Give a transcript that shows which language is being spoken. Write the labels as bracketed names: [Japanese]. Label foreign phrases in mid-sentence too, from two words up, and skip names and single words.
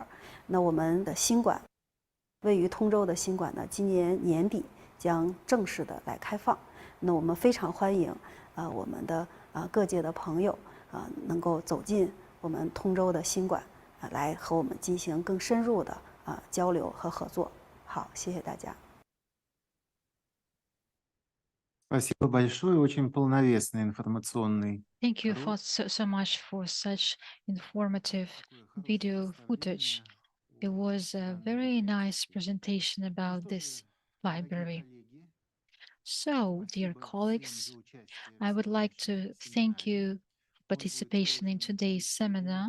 [Chinese] 那我们的新馆，位于通州的新馆呢，今年年底将正式的来开放。那我们非常欢迎我们的各界的朋友能够走进我们通州的新馆来和我们进行更深入的交流和合作。好，谢谢大家。 [Russian] Спасибо большое, очень полновесный информационный. [English] Thank you for so much for such informative video footage. It was a very nice presentation about this library. So, dear colleagues, I would like to thank you for participation in today's seminar.